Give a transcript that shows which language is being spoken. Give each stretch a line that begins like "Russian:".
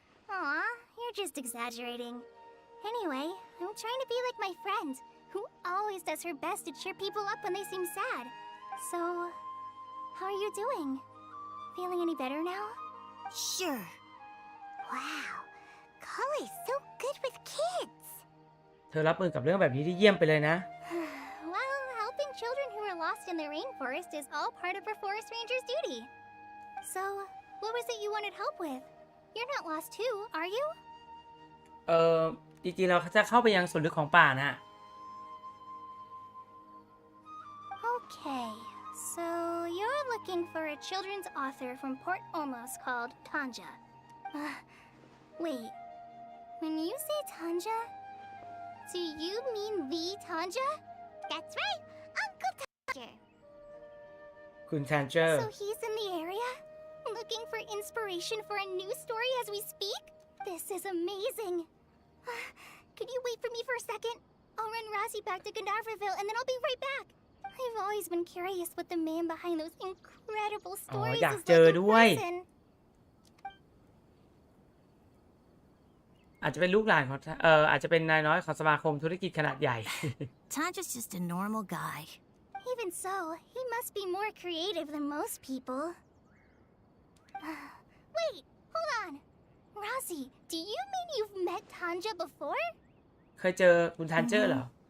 English: Aw, you're just exaggerating. Anyway, I'm trying to be like my friend, who always does her best to cheer people up when they seem sad. So, how are you doing? Feeling any better now? Sure. Wow, Collie's so good with kids.
Thai: เธอรับมือกับเรื่องแบบนี้ได้เยี่ยมไปเลยนะ
English: Well, helping children who are lost in the rainforest is all part of a forest ranger's duty. So, what was it you wanted help with? You're not lost too, are you?
Thai: จริงๆเราจะเข้าไปยังส่วนลึกของป่านะ
English: Okay, so you're looking for a children's author from Port Olmos called Tanja. Wait, when you say Tanja, do you mean the Tanja? That's right, Uncle Tanger.
Thai: คุณแทนเจอร์
English: So he's in the area? Looking for inspiration for a new story as we speak? This is amazing. Could you wait for me for a second? I'll run Razzie back to Gandharvaville and then I'll be right back. I've always been curious what the man behind those incredible stories is like in person.
Thai: อาจจะเป็นลูกหลานของอาจจะเป็นนายน้อยของสมาคมธุรกิจขนาดใหญ่
English: Tanja's just a normal guy. Even so, he must be more creative than most people. Wait, hold on. Razzie, do you mean you've met Tanja before?
Thai: เคยเจอคุณแทนเจอร์เหรอ